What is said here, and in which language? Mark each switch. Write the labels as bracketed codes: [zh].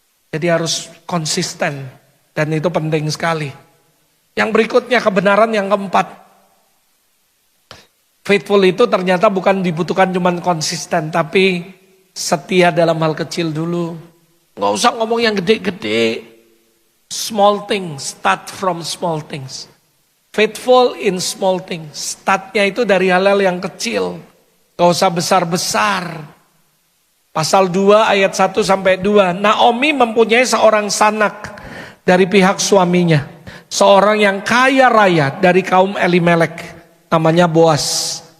[id] Jadi harus konsisten dan itu penting sekali. Yang berikutnya kebenaran yang keempat. Faithful itu ternyata bukan dibutuhkan cuma konsisten tapi setia dalam hal kecil dulu. Gak usah ngomong yang gede-gede. [en] Small things, start from small things. Faithful in small things. [id] Startnya itu dari hal-hal yang kecil. Gak usah besar-besar. Pasal 2 ayat 1 sampai 2. Naomi mempunyai seorang sanak dari pihak suaminya. Seorang yang kaya raya dari kaum Elimelek. Namanya Boas.